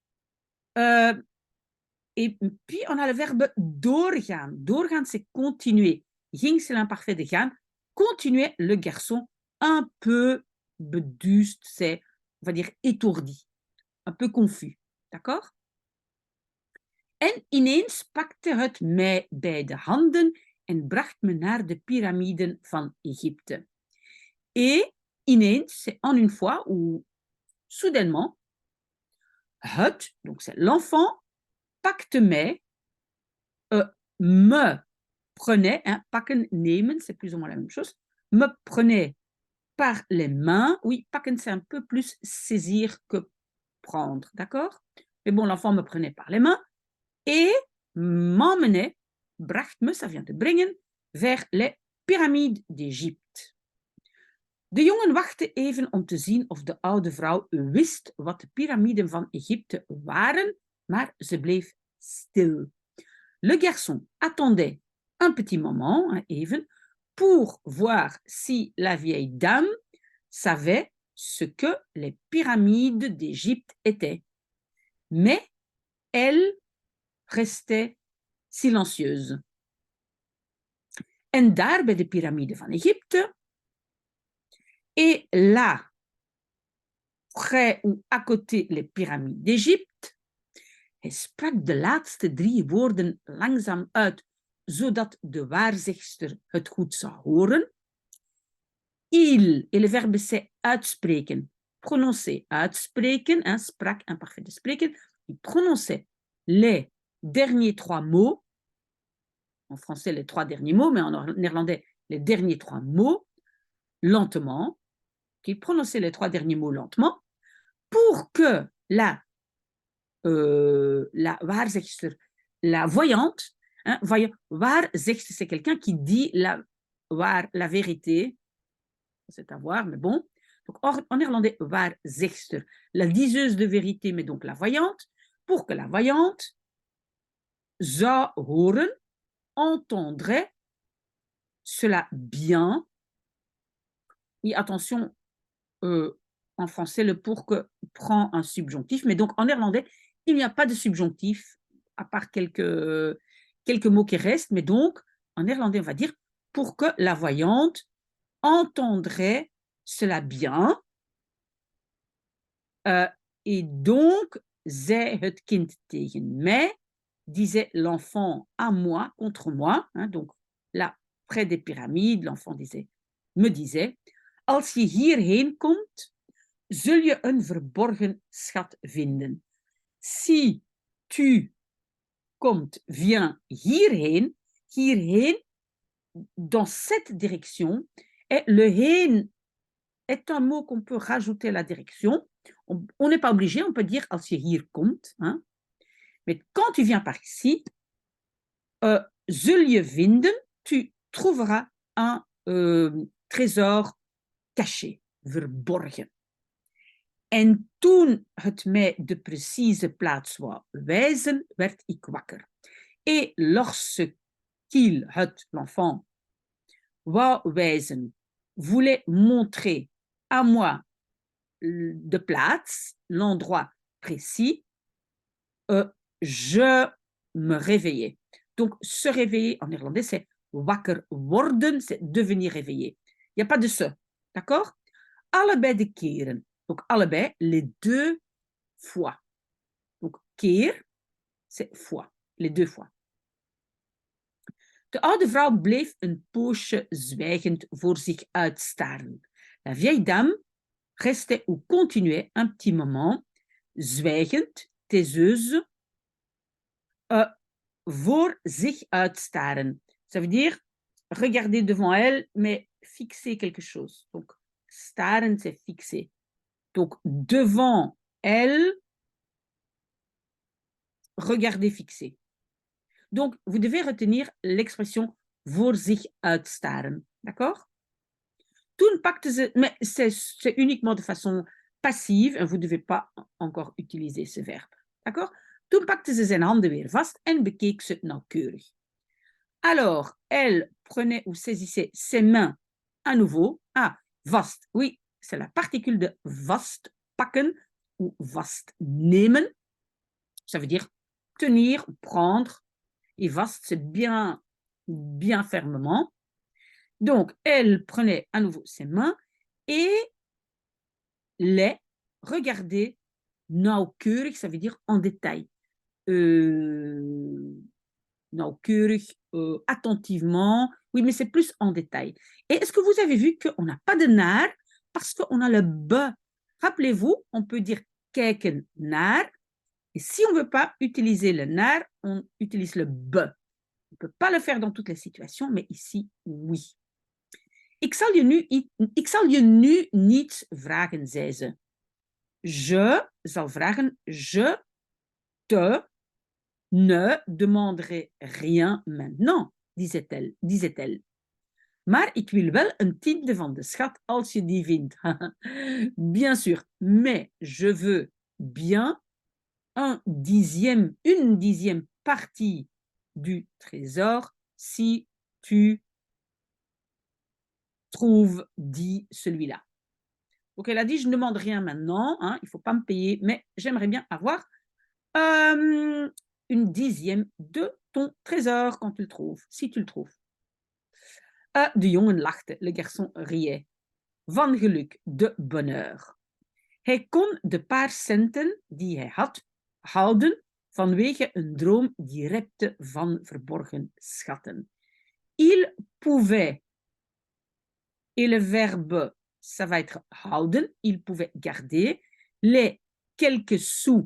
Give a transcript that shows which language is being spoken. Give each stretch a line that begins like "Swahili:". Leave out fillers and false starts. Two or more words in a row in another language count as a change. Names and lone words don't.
French: Et puis, on a le verbe doorgaan. Doorgaan, c'est continuer. Ging, c'est l'imparfait de gaan. Continuer, le garçon, un peu beduusd, c'est, on va dire, étourdi, un peu confus. D'accord?
Dutch: En ineens pakte het mij bij de handen en bracht me naar de piramiden van Égypte.
French: Et ineens, c'est en une fois ou soudainement, donc c'est l'enfant,
Dutch: pakte mij,
French: me prenait, hein,
Dutch: pakken, nemen,
French: c'est plus ou moins la même chose, me prenait par les mains. Oui, pakken, c'est un peu plus saisir que prendre, d'accord? Mais bon, l'enfant me prenait par les mains et m'emmenait,
Dutch: bracht me,
French: ça vient de brengen, vers les pyramides d'Égypte.
Dutch: De jongen wachtte even om te zien of de oude vrouw wist wat de piramiden van Egypte waren, maar ze bleef stil.
French: Le garçon attendait un petit moment, even, pour voir si la vieille dame savait ce que les pyramides d'Égypte étaient. Mais elle restait silencieuse.
Dutch: En daar bij de piramide van Egypte,
French: et là, près ou à côté les pyramides d'Égypte,
Dutch: hij sprak de laatste 3 woorden langzaam uit, zodat de waarzegster het goed zou horen.
French: Il, et le verbe c'est uitspreken, prononcer, uitspreken, hein, sprak, imparfait de spreken, il prononçait les derniers 3 mots, en français les 3 derniers mots, mais en néerlandais les derniers 3 mots, lentement, qu'il prononçait les 3 derniers mots lentement, pour que la waarzegster, la voyante, hein, waarzegster, c'est quelqu'un qui dit la vérité, c'est à voir, mais bon. Donc, en néerlandais, waarzegster, la diseuse de vérité, mais donc la voyante, pour que la voyante
Dutch: zou horen,
French: entendrait cela bien. Et attention, en français, le pour que prend un subjonctif, mais donc en néerlandais, il n'y a pas de subjonctif, à part quelques mots qui restent, mais donc, en néerlandais, on va dire pour que la voyante entendrait cela bien. Et donc,
Dutch: zei het kind tegen mij,
French: disait l'enfant à moi, contre moi, hein, donc là, près des pyramides, l'enfant me disait,
Dutch: als je hierheen komt, zul je een verborgen schat vinden.
French: Si tu komt, viens hierheen, dans cette direction, et le heen est un mot qu'on peut rajouter à la direction. On n'est pas obligé, on peut dire
Dutch: als je hier komt,
French: hein. Mais quand tu viens par ici,
Dutch: zul je vinden,
French: tu trouveras un trésor caché, verborgen.
Dutch: En toen het mij de precieze plaats wou wijzen, werd ik wakker.
French: Et lorsqu'il, l'enfant,
Dutch: wou wijzen,
French: voulait montrer à moi
Dutch: de plaats,
French: l'endroit précis, je me réveillais. Donc, se réveiller en néerlandais, c'est
Dutch: wakker worden,
French: c'est devenir réveillé. Il n'y a pas de se, d'accord?
Dutch: Allebei de keren.
French: Donc, allebei, les 2 fois. Donc, keer, c'est fois, les 2 fois.
Dutch: De oude vrouw bleef een poosje zwijgend voor zich uitstaren.
French: La vieille dame restait ou continuait un petit moment, zwijgend, taiseuse,
Dutch: voor zich uitstaren.
French: Ça veut dire regarder devant elle, mais fixer quelque chose. Donc, staren, c'est fixer. Donc, devant elle, regarder fixer. Donc, vous devez retenir l'expression
Dutch: voor zich uitstaren.
French: D'accord?
Dutch: Toen pakte ze,
French: mais c'est uniquement de façon passive, et vous ne devez pas encore utiliser ce verbe. D'accord?
Dutch: Toen pakte ze zijn handen weer vast en bekeek ze nauwkeurig.
French: Alors, elle prenait ou saisissait ses mains à nouveau. Ah, vast, oui, c'est la particule de vast, pakken ou
Dutch: vast nemen.
French: Ça veut dire tenir, prendre. Et vast, c'est bien, bien fermement. Donc, elle prenait à nouveau ses mains et les regardait nauwkeurig, ça veut dire en détail. nauwkeurig, attentivement. Oui, mais c'est plus en détail. Et est-ce que vous avez vu qu'on n'a pas de naar parce qu'on a le be? Rappelez-vous, on peut dire
Dutch: kijken naar.
French: Et si on ne veut pas utiliser le naar, on utilise le be. On ne peut pas le faire dans toutes les situations, mais ici, oui.
Dutch: Ik zal je nu niets vragen, zei ze. Je zal vragen,
French: je te ne demanderai rien maintenant, disait-elle.
Dutch: Maar ik wil wel een tiende van de schat als je die vindt.
French: Bien sûr, mais je veux bien une dixième partie du trésor si tu trouves, dit celui-là. Donc elle a dit, je ne demande rien maintenant, hein, il ne faut pas me payer, mais j'aimerais bien avoir une dixième de ton trésor quand tu le trouves, si tu le trouves.
Dutch: De jongen lachte,
French: le garçon riait.
Dutch: Van geluk,
French: de bonheur.
Dutch: Hij kon de paar centen die hij had houden vanwege een droom die repte van verborgen schatten.
French: Il pouvait, et le verbe, ça va être houden, il pouvait garder les quelques sous.